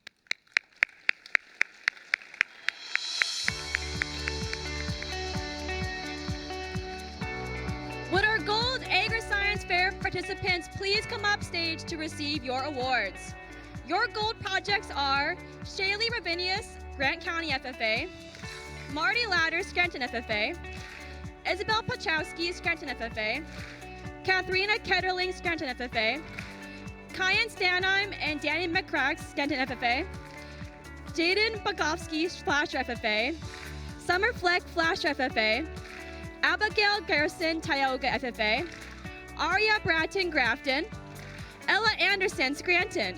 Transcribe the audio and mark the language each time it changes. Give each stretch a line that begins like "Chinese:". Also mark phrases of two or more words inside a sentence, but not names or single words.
English: Would our Gold Agri-Science Fair participants please come up stage to receive your awards? Your gold projects are Shaylee Ravinius, Grant County FFA, Marty Ladders, Scranton FFA, Isabel Pachowski, Scranton FFA, Katharina Ketterling, Scranton FFA, Kyan Stanheim and Danny McCrack, Scranton FFA, Jaden Bogofsky, Flasher FFA, Summer Fleck, Flasher FFA, Abigail Garrison, Tioga FFA, Aria Bratton, Grafton, Ella Anderson, Scranton,